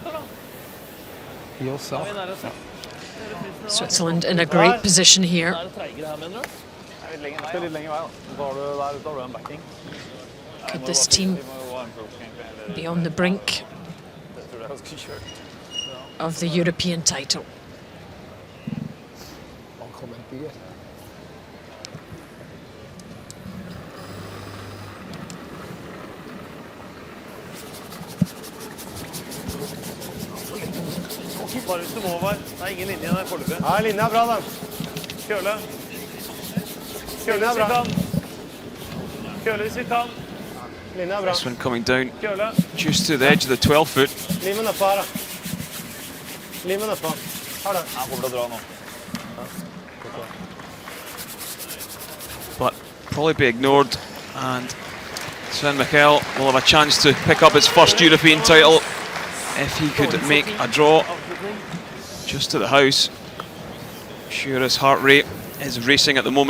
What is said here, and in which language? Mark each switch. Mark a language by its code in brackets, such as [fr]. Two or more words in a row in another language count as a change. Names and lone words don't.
[en] Switzerland in a great position here. Could this team be on the brink of the European title? [no] Bare hvis du må, Var. Det ingen linje der foreløpig. Ja, linja bra, da. Køle. Køle hvis vi kan. Køle hvis vi kan. Linja bra. [en] This one coming down [no] Køle. [en] just to the edge of the 12 foot. [no] Limen nedpå her, da. Limen nedpå. Her, da. Han kommer til å dra nå. [en] But probably be ignored, and Sven Mikkel will have a chance to pick up his first European title if he could make a draw just to the house. Sure, his heart rate is racing at the moment.